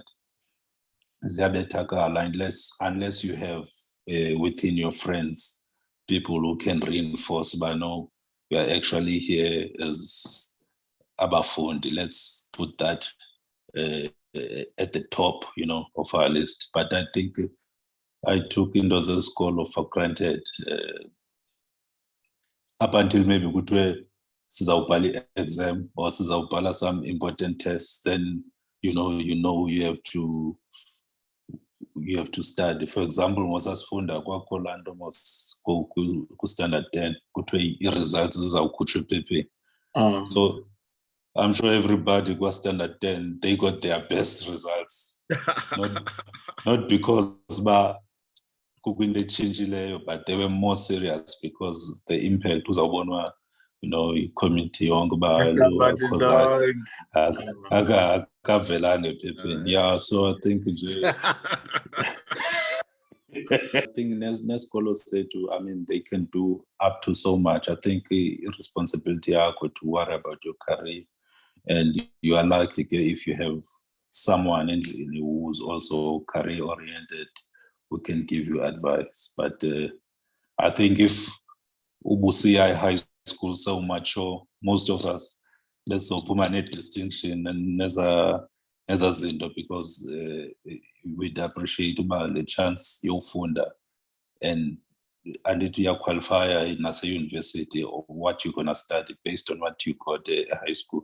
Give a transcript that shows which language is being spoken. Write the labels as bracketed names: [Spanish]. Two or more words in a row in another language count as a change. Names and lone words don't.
[English] Ziyabethakala unless you have within your friends people who can reinforce, but no, we are actually here as abafundi. Let's put that at the top, you know, of our list. But I think I took into school for granted up until maybe [Xhosa] kuthiwe sizawubhala [English] exam or sizawubhala some important tests. Then you know you have to study. For example, [Xhosa] ngosasifunda kwakho laa nto ku-standard 10 kuthiwe i-results zizawukhutshwa ephepheni. [English] So I'm sure everybody got standard 10, they got their best results. not because [Xhosa] kukwinto etshintshileyo, [English] but they were more serious because the impact uzawubonwa, you know, [Xhosa] i-community yonke uba akavelanga ephepheni. [English] Yeah, so I think nje I think [Xhosa] nesikolo sethu, [English] I mean, they can do up to so much. I think responsibility yakho to worry about your career, and you are lucky if you have someone who's also career oriented who can give you advice. But I think if ubusiya high school so mature, most of us, let's open a distinction and as a zinto, because we'd appreciate the chance yofunda and until you qualify in a university or what you're gonna study based on what you got at high school.